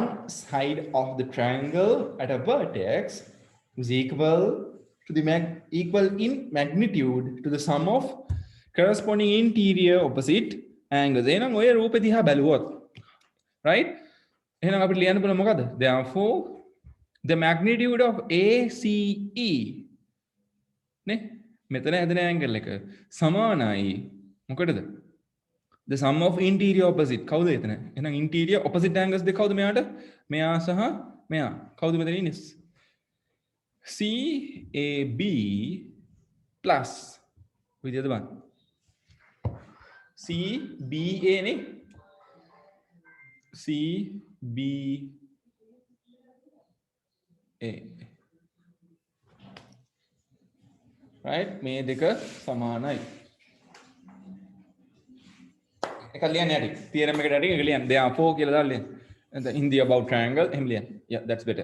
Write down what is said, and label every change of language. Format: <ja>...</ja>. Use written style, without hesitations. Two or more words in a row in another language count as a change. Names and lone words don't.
<en>side of the triangle at a vertex is equal to the equal in magnitude to the sum of corresponding interior opposite angles.</en> <si>එහෙනම් ඔය රූපේ දිහා බැලුවොත් right? එහෙනම් අපිට ලියන්න පුළුවන් මොකද්ද?</si> <en>Therefore the magnitude of ACE</en> <si>නේ මෙතන හැදෙන angle එක සමානයි මොකටද?</si> <en>The sum of interior opposite</en> <si>කවුද එතන? එහෙනම්</si> <en>interior opposite angles</en> <si>දෙක කවුද මෙයාට? මෙයා සහ මෙයා. කවුද මෙතන ඉන්නේ?</si> <en>CAB plus</en> <si>විදියද බලන්න. CBA නේ. CBA.</si> <en>Right?</en> <si>මේ දෙක සමානයි.</si> <en>Theorem therefore in the above triangle yeah, that's better.</en>